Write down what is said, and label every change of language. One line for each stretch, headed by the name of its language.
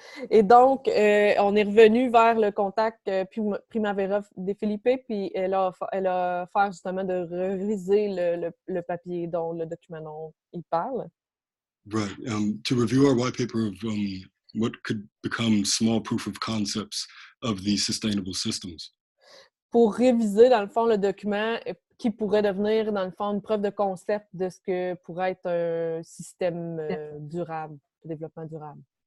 French: Et donc, on est revenu vers le contact Primavera de Filippi, puis elle a offert justement de réviser le papier dont le document dont il parle.
English: Right. To review our white paper of what could become small proof of concepts of these sustainable systems.
French: Pour réviser, dans le fond, le document qui pourrait devenir, dans le fond, une preuve de concept de ce que pourrait être un système durable, de développement durable.